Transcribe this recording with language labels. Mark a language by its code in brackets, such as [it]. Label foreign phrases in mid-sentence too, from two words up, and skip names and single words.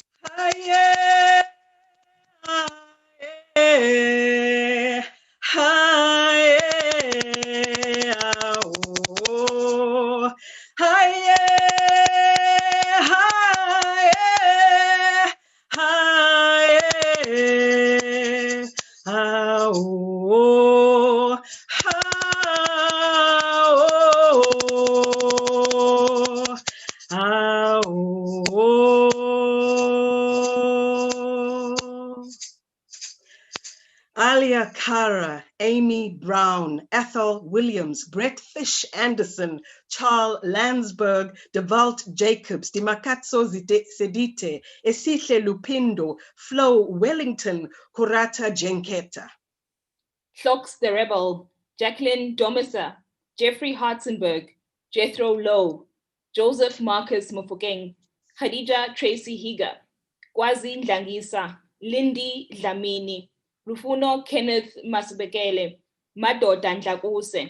[en] Aye, aye, aye, oh, aye, aye, aye, oh, Alia Cara, Amy Brown, Ethel Williams, Brett Fish Anderson, Charles Landsberg, DeValt Jacobs, Dimakatso Sedite, Esihle Lupindo, Flo Wellington, Kurata Jenketa. Clocks the Rebel, Jacqueline Domisa, Jeffrey Hartzenberg, Jethro Lowe, Joseph Marcus Mofokeng, Khadija Tracy Higa, Kwazi Ndlangisa, Lindy Dlamini, Rufuno Kenneth Masubekele, Madoda Ndlakuse,